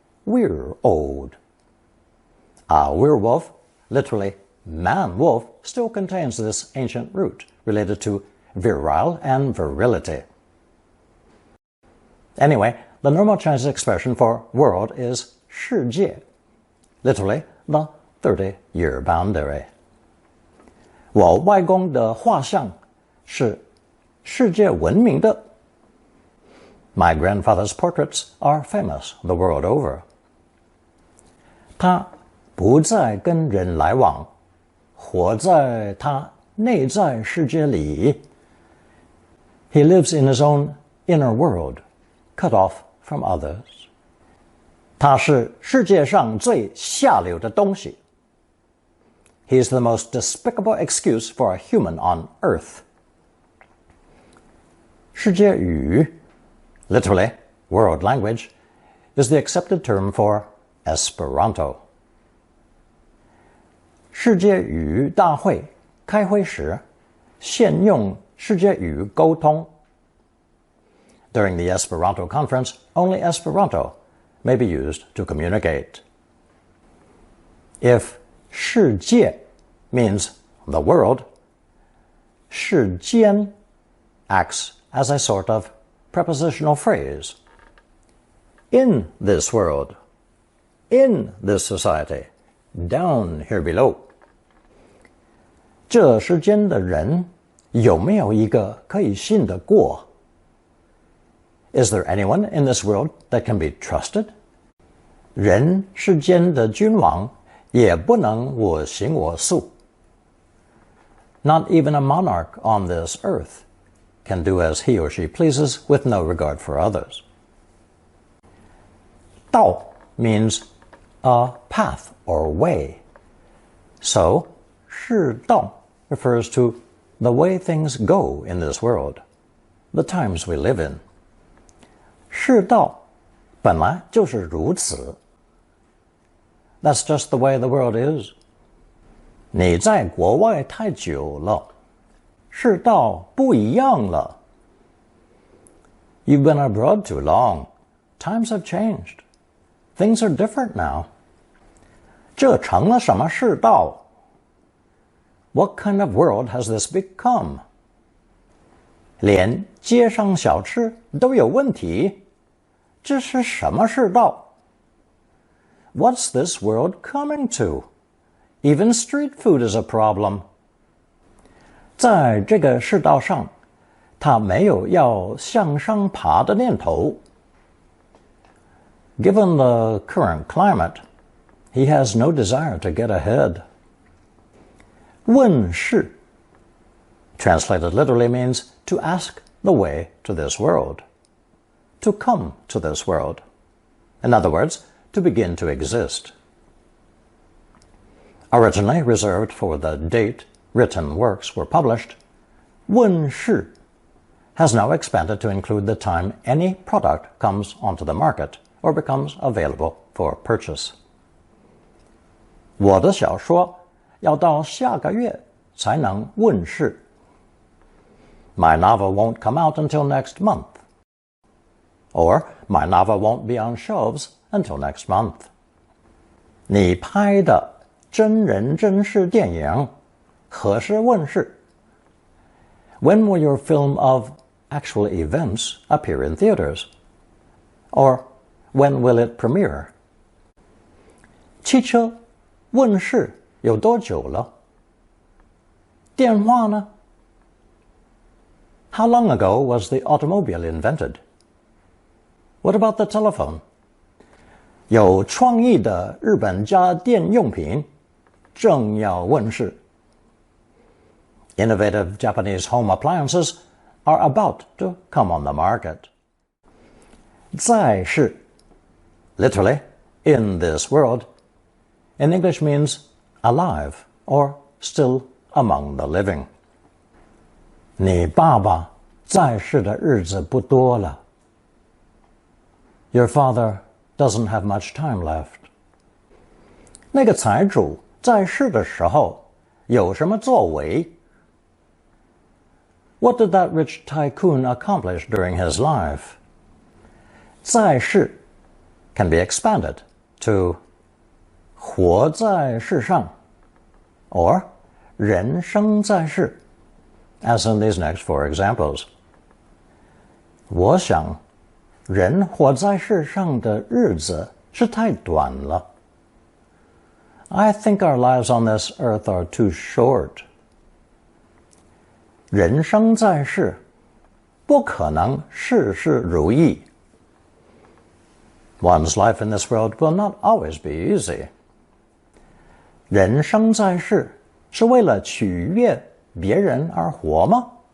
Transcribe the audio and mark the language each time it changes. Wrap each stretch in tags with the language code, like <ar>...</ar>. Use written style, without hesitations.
<en>We're old. A werewolf, literally man-wolf, still contains this ancient root related to virile and virility. Anyway, the normal Chinese expression for world is 世界, literally the 30-year boundary.</en> <zh>我外公的画像是世界闻名的。</zh> <en>My grandfather's portraits are famous the world over.</en> <zh>他不再跟人来往，活在他内在世界里。</zh> <en>He lives in his own inner world, cut off from others.</en> <zh>他是世界上最下流的东西。</zh> <en>He is the most despicable excuse for a human on earth. 世界语 literally, world language, is the accepted term for Esperanto.</en> <zh>世界语大会开会时，现用世界语沟通。</zh> <en>During the Esperanto conference, only Esperanto may be used to communicate. If 世界 means the world, 世间 acts as a sort of prepositional phrase. In this world, in this society, down here below.</en> <zh>这世间的人有没有一个可以信得过？</zh> <en>Is there anyone in this world that can be trusted?</en> <zh>人世间的君王也不能我行我素。</zh> <en>Not even a monarch on this earth can do as he or she pleases with no regard for others. 道 means a path or way. So, 世道 refers to the way things go in this world, the times we live in.</en> <zh>世道本来就是如此。</zh> <en>That's just the way the world is.</en> <zh>你在国外太久了，世道不一样了。</zh> <en>You've been abroad too long. Times have changed. Things are different now.</en> <zh>这成了什么世道？</zh> <en>What kind of world has this become?</en> <zh>连街上小吃都有问题，这是什么世道？</zh> <en>What's this world coming to? Even street food is a problem.</en> <zh>在这个世道上，他没有要向上爬的念头。</zh> <en>Given the current climate, he has no desire to get ahead. 问世 translated literally means to ask the way to this world, to come to this world. In other words, to begin to exist. Originally reserved for the date written works were published, 问世 has now expanded to include the time any product comes onto the market or becomes available for purchase.</en> <zh>我的小说要到下个月才能问世。</zh> <en>My novel won't come out until next month. Or, my novel won't be on shelves until next month.</en> <zh>你拍的真人真事电影何时问世？</zh> <en>When will your film of actual events appear in theaters? Or, when will it premiere?</en> <zh>汽车问世有多久了？电话呢？</zh> <en>How long ago was the automobile invented? What about the telephone?</en> <zh>有创意的日本家电用品正要问世。</zh> <en>Innovative Japanese home appliances are about to come on the market. 在世 literally, in this world, in English means alive or still among the living.</en> <zh>你爸爸在世的日子不多了。</zh> <en>Your father doesn't have much time left.</en> <zh>那个财主在世的时候有什么作为？</zh> <en>What did that rich tycoon accomplish during his life? 在世 can be expanded to 活在世上 or 人生在世 as in these next four examples.</en> <zh>我想人活在世上的日子是太短了。</zh> <en>I think our lives on this earth are too short.</en> <zh>人生在世不可能事事如意。</zh> <en>One's life in this world will not always be easy.</en> <zh>人生在世是为了取悦别人而活吗？</zh>